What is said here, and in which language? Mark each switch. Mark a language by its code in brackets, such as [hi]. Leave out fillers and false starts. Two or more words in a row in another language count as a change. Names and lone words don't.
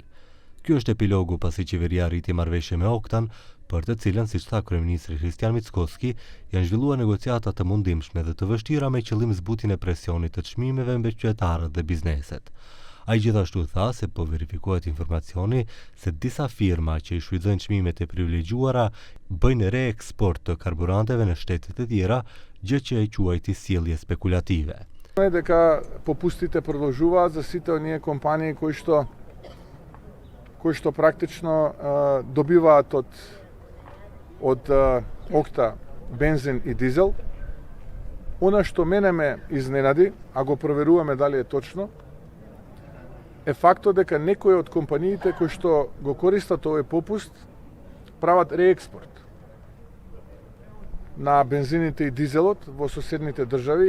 [sq] Ky është epilogu pasi qeveria arriti marrëveshje me Oktan, për të cilën, siç tha kryeministri Kristian Mickoski, janë zhvilluar negociata të mundimshme dhe të vështira me qëllim zbutjen e presionit të çmimeve mbi qytetarët dhe bizneset. Ai gjithashtu tha se po verifikohet informacioni se disa firma që i shfrytëzojnë çmimet e privilegjuara bëjnë reeksport të karburanteve në shtetet e tjera, gjë që e quajti sjellje spekulative. [mk] Дека попустите продолжуваат за сите оние компании кои што практично добиваат од Окта бензин и дизел. Она што мене ме изненади, а го проверуваме дали е точно, е фактот дека некои од компаниите кои што го користат овој попуст прават реекспорт на бензините и дизелот во соседните држави.